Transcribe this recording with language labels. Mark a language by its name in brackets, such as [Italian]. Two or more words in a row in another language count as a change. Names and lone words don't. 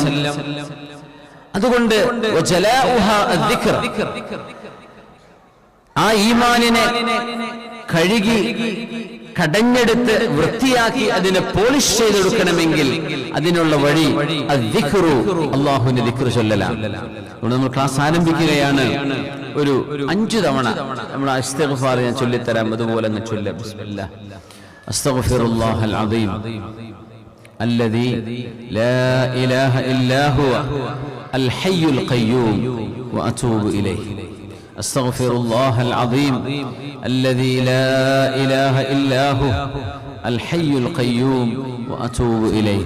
[Arabic] അതുകൊണ്ട് ആ ഈമാനിനെ കഴുകി കടഞ്ഞെടുത്ത് വൃത്തിയാക്കി അതിനെ പോളിഷ് ചെയ്തെടുക്കണമെങ്കിൽ അതിനുള്ള വഴി അല്ലാഹുവിന്റെ ദിക്ർ ചൊല്ലലാണ്. അതുകൊണ്ട് നമ്മൾ ക്ലാസ് ആരംഭിക്കുകയാണ്. ഒരു 5 തവണ നമ്മൾ ഇസ്തിഗ്ഫാർ ഞാൻ ചൊല്ലിത്തരാം, അതുപോലെ അങ്ങ് ചൊല്ലാം. ബിസ്മില്ലാഹ് അസ്തഗ്ഫിറുല്ലാഹൽ അദീം الذي لا إله إلا هو الحي القيوم وأتوب إليه. أستغفر الله العظيم الذي لا إله إلا هو الحي القيوم وأتوب إليه